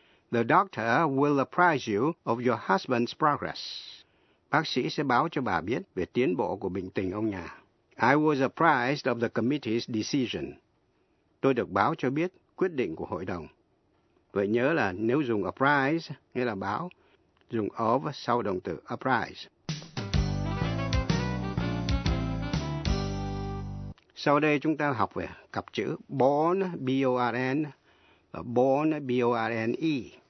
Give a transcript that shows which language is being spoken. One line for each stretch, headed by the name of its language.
English: The doctor will apprise you of your husband's progress.
Vietnamese: Bác sĩ sẽ báo cho bà biết về tiến bộ của bệnh tình ông nhà.
English: I was apprised of the committee's decision.
Vietnamese: Tôi được báo cho biết quyết định của hội đồng. Vậy nhớ là nếu dùng apprise, nghĩa là báo, dùng of sau động từ apprise. Sau đây chúng ta học về cặp chữ born, B-O-R-N và born, B-O-R-N-E.